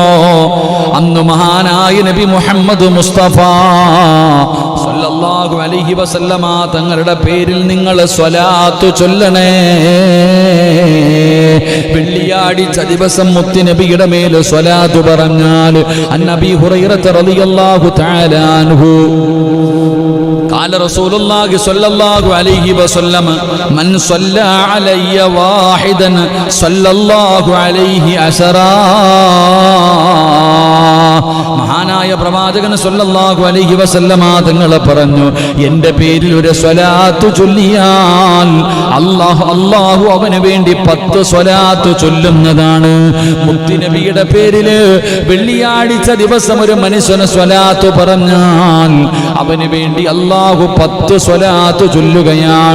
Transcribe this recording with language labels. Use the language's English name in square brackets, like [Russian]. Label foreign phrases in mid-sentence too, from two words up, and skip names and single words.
[Malayalam] അന്ന് മഹാനായ നബി മുഹമ്മദ് മുസ്തഫ [Arabic] صلى الله عليه وسلم [Malayalam] തങ്ങളുടെ പേരിൽ നിങ്ങൾ സ്വലാത്ത് ചൊല്ലണേ. വെള്ളിയാഴ്ച ദിവസം മുത്തുനബിയുടെ മേൽ സ്വലാത്ത് പറഞ്ഞാൽ, [Arabic] عن أبي هريرة رضي الله تعالى عنه قال رسول الله صلى الله عليه وسلم من صلى علي واحدا صلى الله عليه عشرا. [Malayalam] മഹാനായ പ്രവാചകൻ [Arabic] صلى الله عليه وسلم [Malayalam] തങ്ങൾ പറഞ്ഞു, എൻ്റെ പേരിൽ ഒരു സ്വലാത്ത് ചൊല്ലിയാൽ അല്ലാഹു അവന് വേണ്ടി 10 സ്വലാത്ത് ചൊല്ലുന്നതാണ്. മുത്തുനബിയുടെ പേരിൽ വെള്ളിയാഴ്ച ദിവസം ഒരു മനുഷ്യന് സ്വലാത്ത് പറഞ്ഞാൽ അവന് വേണ്ടി അല്ലാഹു 10 സ്വലാത്ത് ചൊല്ലുകയാണ്.